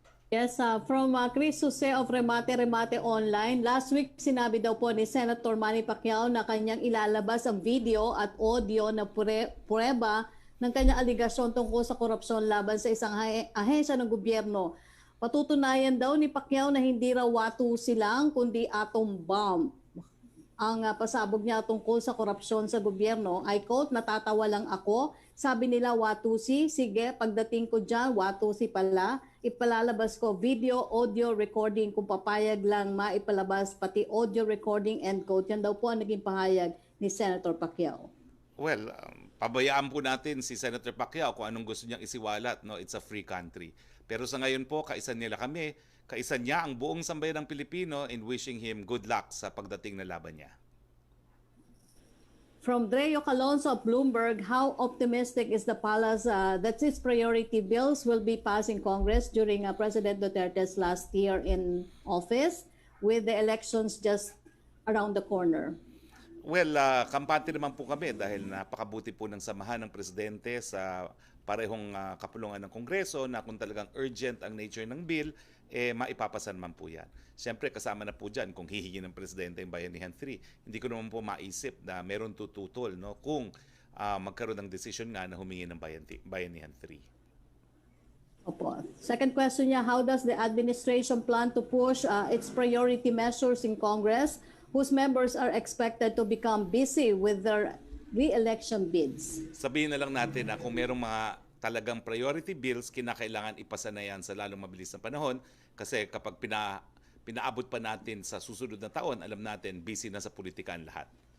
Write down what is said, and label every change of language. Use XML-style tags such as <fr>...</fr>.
<en>Yes, from Chris Jose of Remate Online. Last week,</en> <tl>sinabi daw po ni Senator Manny Pacquiao na kanyang ilalabas ang video at audio na prueba ng kanyang aligasyon tungkol sa korupsyon laban sa isang ahensya ng gobyerno. Patutunayan daw ni Pacquiao na hindi raw watusi lang kundi atom bomb ang pasabog niya tungkol sa korupsyon sa gobyerno.</tl> <en>I quote,</en> <tl>"Natatawa lang ako. Sabi nila watusi. Sige, pagdating ko dyan, watusi pala. Ipalalabas ko video, audio recording kung papayag lang maipalabas, pati audio recording,"</tl> <en>end quote.</en> <tl>Yan daw po ang naging pahayag ni Senator Pacquiao. Well, pabayaan po natin si Senator Pacquiao kung anong gusto niyang isiwalat. No?</tl> <en>It's a free country.</en> <tl>Pero sa ngayon po, kaisa niya ang buong sambayan ng Pilipino</tl> <en>in wishing him good luck</en> <tl>sa pagdating na laban niya.</tl> <en>From Dreo Calonzo of Bloomberg, how optimistic is the palace that its priority bills will be passed in Congress during President Duterte's last year in office with the elections just around the corner?</en> <tl>Well, kampante naman po kami dahil napakabuti po ng samahan ng Presidente sa parehong kapulungan ng Kongreso na kung talagang urgent ang nature ng bill, maipapasan man po yan. Siyempre, kasama na po dyan kung hihingi ng Presidente yung Bayanihan 3. Hindi ko naman po maisip na meron tututol kung magkaroon ng desisyon nga na humingi ng Bayanihan 3. Opo.</tl> <en>Second question</en> <tl>niya,</tl> <en>how does the administration plan to push its priority measures in Congress whose members are expected to become busy with their re-election bids?</en> <tl>Sabihin na lang natin na kung merong mga talagang priority bills, kinakailangan ipasa na yan sa lalong mabilis na panahon kasi kapag pinaabot pa natin sa susunod na taon, alam natin busy na sa politikan lahat.</tl>